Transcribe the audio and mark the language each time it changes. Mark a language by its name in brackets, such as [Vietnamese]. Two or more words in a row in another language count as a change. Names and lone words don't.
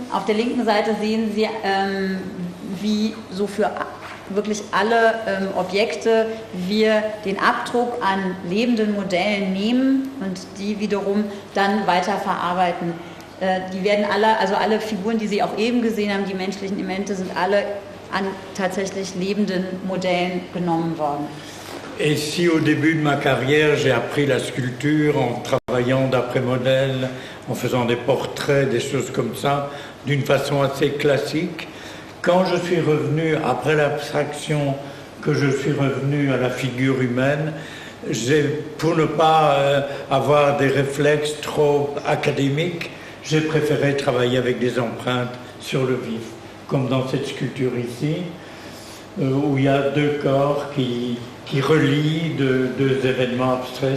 [German] Auf der linken Seite sehen Sie, wie so für wirklich alle Objekte wir den Abdruck an lebenden Modellen nehmen und die wiederum dann weiterverarbeiten. Die werden alle Figuren, die Sie auch eben gesehen haben, die menschlichen Elemente, sind alle an tatsächlich lebenden Modellen genommen worden. [French] Et si au début de ma carrière, j'ai appris la sculpture en travaillant d'après modèle, en faisant des portraits, des choses comme ça, d'une façon assez classique, quand je suis revenu, après l'abstraction, que je suis revenu à la figure humaine, pour ne pas avoir des réflexes trop académiques, j'ai préféré travailler avec des empreintes sur le vif, comme dans cette sculpture ici, où il y a deux corps qui relient deux événements abstraits.